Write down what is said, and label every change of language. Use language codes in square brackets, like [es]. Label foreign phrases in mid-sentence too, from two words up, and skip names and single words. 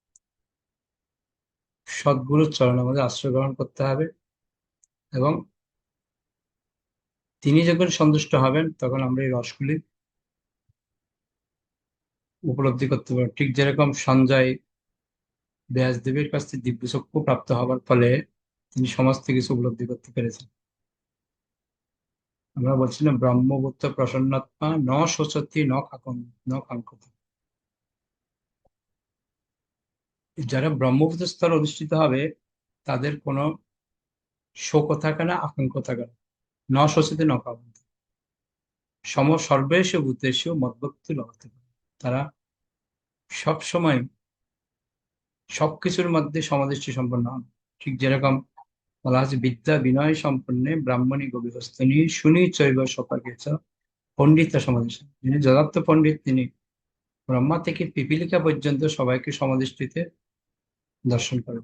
[bn] সদ্গুরুর চরণ আমাদের আশ্রয় গ্রহণ করতে হবে, এবং তিনি যখন সন্তুষ্ট হবেন তখন আমরা এই রসগুলি উপলব্ধি করতে পারবো। ঠিক যেরকম সঞ্জয় ব্যাসদেবের কাছ থেকে দিব্যচক্ষু প্রাপ্ত হবার ফলে তিনি সমস্ত কিছু উপলব্ধি করতে পেরেছেন। আমরা বলছিলাম [sa] ব্রহ্মভূত প্রসন্নাত্মা ন শোচতি ন কাঙ্ক্ষতি। [bn] যারা ব্রহ্মভূত স্তরে অধিষ্ঠিত হবে তাদের কোনো শোকও থাকে না, আকাঙ্ক্ষ থাকে না। [sa] ন শোচতি ন কাঙ্ক্ষতি। সর্বেষু ভূতেষু মদ্ভক্তি লভতে। [bn] তারা সব সময় সবকিছুর মধ্যে সমদৃষ্টি সম্পন্ন হন। ঠিক যেরকম বলা হচ্ছে [sa] বিদ্যা বিনয় সম্পন্নে ব্রাহ্মণী গভীরস্তনী শুনি চৈব সপাকেচ পণ্ডিত সমাদৃষ্ট। [bn] যিনি যথার্থ পণ্ডিত তিনি ব্রহ্মা থেকে পিপীলিকা পর্যন্ত সবাইকে সমদৃষ্টিতে দর্শন করেন।